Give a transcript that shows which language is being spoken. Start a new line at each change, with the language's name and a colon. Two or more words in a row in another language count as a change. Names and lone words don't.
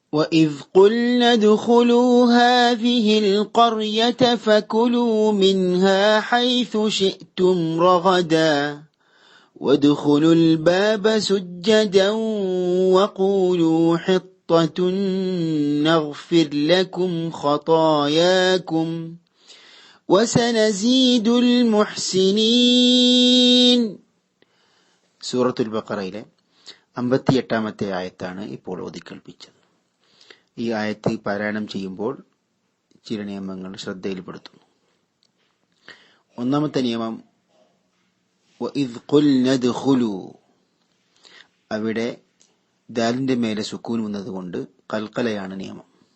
Arabic: وَإِذْ قُلْنَا ادْخُلُوا هَٰذِهِ الْقَرْيَةَ فَكُلُوا مِنْهَا حَيْثُ شِئْتُمْ رَغَدًا وَادْخُلُوا الْبَابَ سُجَّدًا وَقُولُوا حِطَّةٌ نَغْفِرْ لَكُمْ خَطَايَاكُمْ وَسَنَزِيدُ الْمُحْسِنِينَ.
Malayalam: സൂറത്തുൽ ബഖറയിലെ 58-ാമത്തെ ആയത്താണ് ഇപ്പോൾ ഓതിക്കേൾപ്പിച്ചത്. ഈ ആയത്ത് പാരായണം ചെയ്യുമ്പോൾ ചില നിയമങ്ങൾ ശ്രദ്ധയിൽപ്പെടുത്തുന്നു. ഒന്നാമത്തെ നിയമം
Arabic: وإذ قلنا ادخلوا,
Malayalam: അവിടെ ദാലിന്റെ മേലെ സുക്കൂൻ വന്നതുകൊണ്ട് ഖൽഖലയാണ് നിയമം.